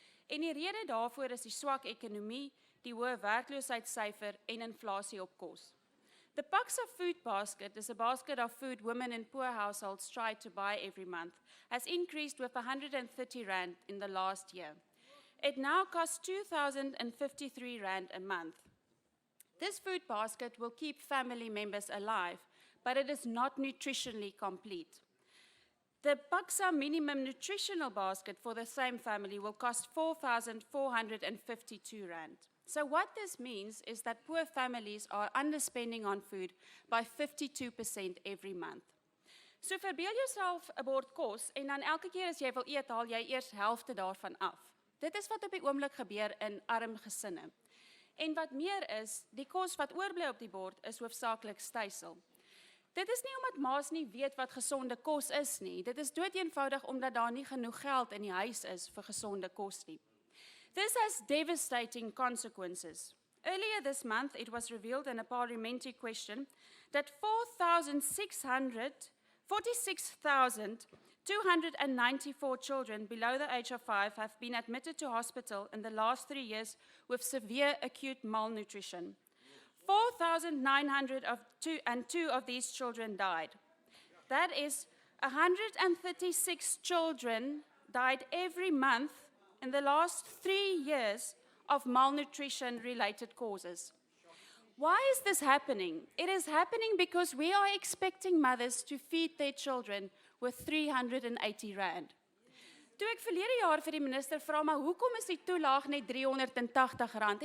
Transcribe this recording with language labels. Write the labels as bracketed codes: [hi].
[af] En die rede daarvoor is die swak ekonomie, die hoë werkloosheidssyfer en inflasie op kos. [en] The Paksa food basket is a basket of food women in poor households try to buy every month, has increased with 130 rand in the last year. It now costs 2,053 rand a month. This food basket will keep family members alive, but it is not nutritionally complete. The Paksa minimum nutritional basket for the same family will cost 4,452 rand. So what this means is that poor families are underspending on food by 52% every month. [af] So verbeel jouself 'n bord kos en dan elke keer as jy wil eet, haal jy eers helfte daarvan af. Dit is wat op die oomblik gebeur in arm gesinne. En wat meer is, die kos wat oorbly op die bord is hoofsaaklik stysel. Dit is nie omdat ma's nie weet wat gesonde kos is nie. Dit is doeteenvoudig omdat daar nie genoeg geld in die huis is vir gesonde kos nie. [en] This has devastating consequences. Earlier this month, it was revealed in a parliamentary question that 46,294 children below the age of 5 have been admitted to hospital in the last 3 years with severe acute malnutrition. 4,902 of these children died. That is 136 children died every month in the last 3 years of malnutrition-related causes. Why is this happening? It is happening because we are expecting mothers to feed their children with 380 rand. [af] Toe ek verlede jaar vir die minister vra, maar hoekom is die toelaag net 380 rand?